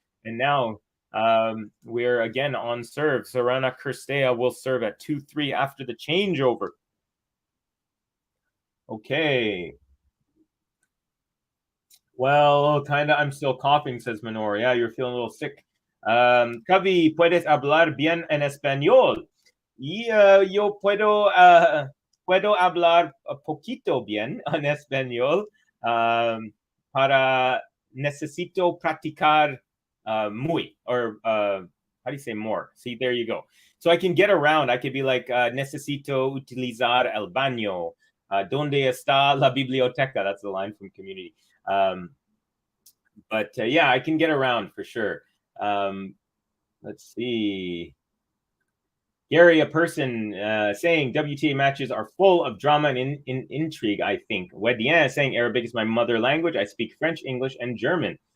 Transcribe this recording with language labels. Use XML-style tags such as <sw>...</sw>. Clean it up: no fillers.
<en>And now we're again on serve. Sorana Cirstea will serve at 2-3 after the changeover. Okay. Well, kind of, I'm still coughing, says Minor. Yeah, you're feeling a little sick.</en> <es>Cubby, ¿puedes hablar bien en español? Y yo puedo hablar poquito bien en español. Para necesito practicar muy,</es> <en>or how do you say more? See, there you go. So I can get around. I could be like,</en> <es>necesito utilizar el baño. ¿Dónde está la biblioteca?</es> <en>That's the line from Community. But yeah, I can get around for sure. Let's see. Gary, a person saying WTA matches are full of drama and intrigue, I think. Wedien saying Arabic is my mother language. I speak French, English, and German.</en>